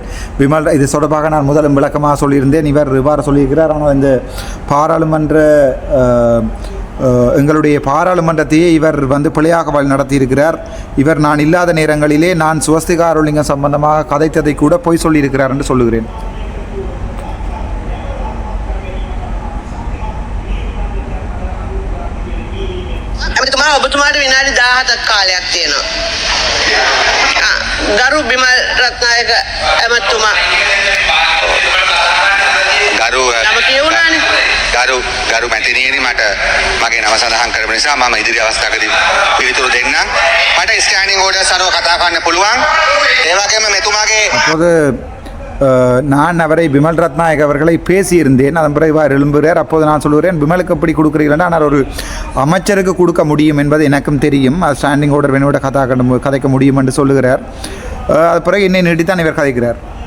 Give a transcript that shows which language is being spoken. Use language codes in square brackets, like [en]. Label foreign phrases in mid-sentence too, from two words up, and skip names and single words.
[ta] இது தொடர்பாக நான் முதலும் விளக்கமாக சொல்லியிருந்தேன். இவ்வாறு சொல்லியிருக்கிறார். ஆனால் இந்த பாராளுமன்ற எங்களுடைய பாராளுமன்றத்தையே இவர் பிழையாக வழி நடத்தியிருக்கிறார். இவர் நான் இல்லாத நேரங்களிலே நான் சுவஸ்திகாருலிங்கம் சம்பந்தமாக கதைத்ததை கூட பொய் சொல்லியிருக்கிறார் என்று சொல்லுகிறேன். [si] ඔබතුමාට විනාඩි 17ක් කාලයක් තියෙනවා. ගරු බිමල් රත්නායක ඇමතුමා. නම කියවුණානේ. ගරු මැතිණියනි, මට මගේ නම සඳහන් කරපු නිසා මම ඉදිරි අවස්ථාවකදී පිළිතුරු දෙන්නම්. මට [en] standing orders [si] අනුව කතා කරන්න පුළුවන්. ඒ වගේම මෙතුමාගේ [ta] நான் அவரை விமல் ரத்நாயக் அவர்களை பேசியிருந்தேன். அதன் பிறகு இவ்வாறு எழும்புகிறார். அப்போது நான் சொல்லுகிறேன், விமலுக்கு எப்படி கொடுக்குறீர்கள், ஆனால் ஒரு அமைச்சருக்கு கொடுக்க முடியும் என்பது எனக்கும் தெரியும். [en] standing order [ta] வேணோட கதைக்க முடியும் என்று சொல்லுகிறார். அது பிறகு என்னை நீட்டித்தான் இவர் கதைக்கிறார்.